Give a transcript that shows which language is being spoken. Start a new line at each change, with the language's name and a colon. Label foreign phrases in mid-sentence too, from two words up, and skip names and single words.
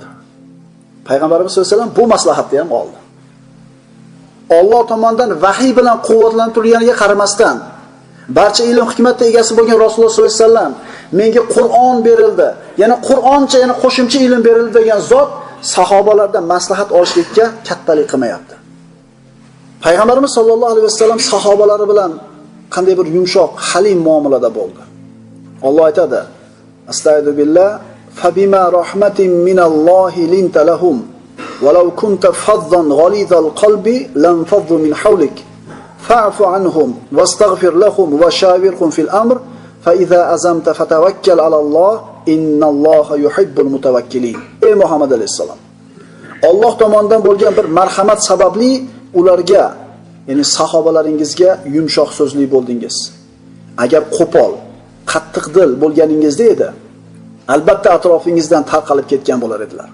Uzbek: Payg'ambarimiz
Arabic: صلى الله عليه وسلم
Uzbek: bu maslahatni ham oldi. Alloh tomonidan vahiy bilan quvvatlanib turganiga qaramasdan, barcha ilm hikmatga egasi bo'lgan Rasululloh
Arabic: صلى الله عليه وسلم
Uzbek: menga Qur'on berildi, yana Qur'oncha, yana qo'shimcha ilm berildi degan zot sahobalardan maslahat olishlikka kattalik qilmayapti. Payg'ambarimiz
Arabic: صلى الله عليه وسلم
Uzbek: sahobalari bilan qanday bir yumshoq, halim muomalada bo'ldi. Alloh aytadi:
Arabic: أستغفر بالله فبما رحمة من الله لنت لهم ولو كنت فظا غليظ القلب لانفضوا من حولك فاعف عنهم واستغفر لهم وشاورهم في الأمر فإذا عزمت فتوكل على الله إن الله يحب المتوكلين.
Uzbek: Ey Muhammad alayhisalom, Alloh tomonidan bo'lgan bir marhamat sababli ularga, ya'ni sahobalaringizga yumshoq so'zli bo'ldingiz. Agar qo'pol, qattiq dil bo'lganingizda edi, albatta atrofingizdan tarqalib ketgan bo'lar edilar.